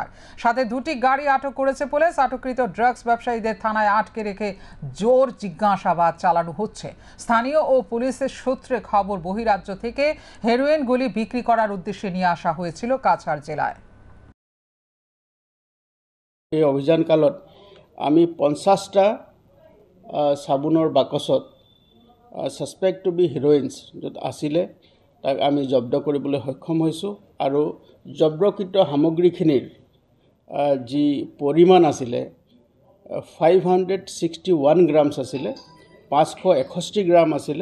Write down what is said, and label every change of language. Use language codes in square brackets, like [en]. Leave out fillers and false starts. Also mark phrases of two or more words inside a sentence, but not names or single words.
[bn] সাথে 2টি গাড়ি আটক করেছে পুলিশ। আটককৃত ড্রাগস ব্যবসায়ীদের থানায় আটকে রেখে জোর জিজ্ঞাসাবাদ চালানো হচ্ছে। স্থানীয় ও পুলিশের সূত্রে খবর, বহিরাজ্য থেকে হেরোইনগুলি বিক্রি করার উদ্দেশ্যে নিয়ে আসা হয়েছিল কাছাড় জেলায়। [as] এই অভিযান কালত আমি 50টা চাবোনৰ বাকচত [en] suspect to be heroins [as] য'ত আছিলে তাক আমি জব্দ কৰিবলৈ সক্ষম হৈছোঁ। আৰু জব্দকৃত সামগ্ৰীখিনিৰ যি পৰিমাণ আছিলে 561 গ্ৰামছ আছিলে, 561 গ্ৰাম আছিলে।